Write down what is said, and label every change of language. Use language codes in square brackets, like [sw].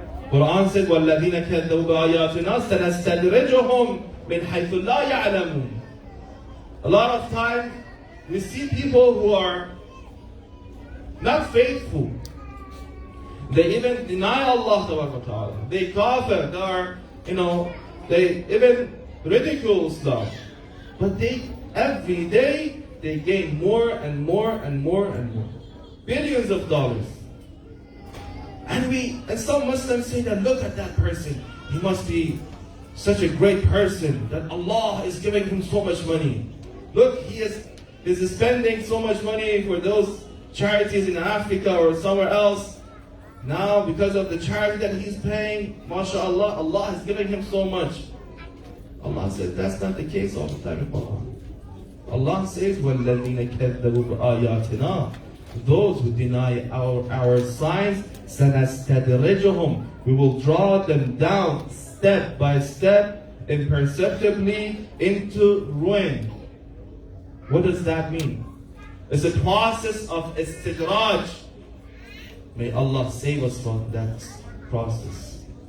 [en] Quran said, [ar] وَالَّذِينَ كَذَّبُوا بِآيَاتِنَا سَنَسْتَدْرِجُهُمْ مِنْ حَيْثُ لَا يَعْلَمُونَ. [en] A lot of times, we see people who are not faithful. They even deny Allah Ta'ala. They kafir. They are, they even ridicule Islam. But every day, they gain more and more and more and more. Billions of dollars. And some Muslims say that, look at that person. He must be such a great person that Allah is giving him so much money. Look, he is spending so much money for those charities in Africa or somewhere else. Now, because of the charity that he's paying, mashallah, Allah is giving him so much. Allah says that's not the case all the time in Quran. Allah says, [ar] وَالَّذِينَ كَذَّبُوا بِآيَاتِنَا. [en] Those who deny our signs, [ar] سَنَسْتَدْرِجُهُمْ. [en] We will draw them down step by step, imperceptibly into ruin. What does that mean? It's a process of istidraj. May Allah save us from that process.